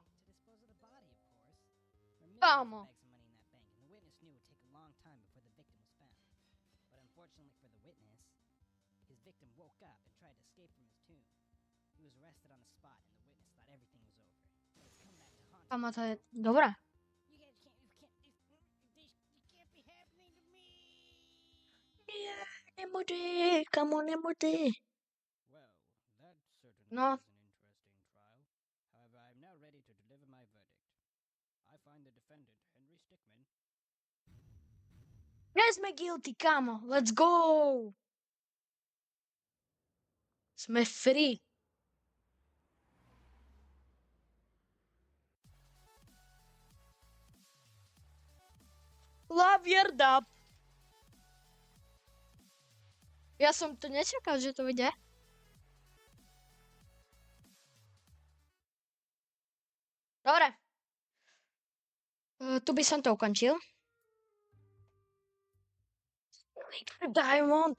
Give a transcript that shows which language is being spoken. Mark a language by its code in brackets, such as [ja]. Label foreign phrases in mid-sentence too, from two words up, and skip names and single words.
[en] To dispose of the body, of course. There are millions Vamos. of bags of money in that bank, and the witness knew it would take a long time before the victim was found. But unfortunately for the witness, his victim woke up and tried to escape from his tomb. He was arrested on the spot, and the witness thought everything was over. But it's come back to haunt him. [sk] Kamo, to je dobré. [en] You guys can't be happening to me. [sk] Nie, nemôže, kamo, nemôže. [en] Well, that certainly No. was an interesting trial. However, I am now ready to deliver my verdict. I find the defendant, Henry Stickmin, [sk] Nie sme guilty, kamo. [en] Let's go. [sk] Sme free. [en] Love your dub. [sk] Ja som to nečakal, že to vyjde. Dobre. Tu by som to ukončil. Diamond.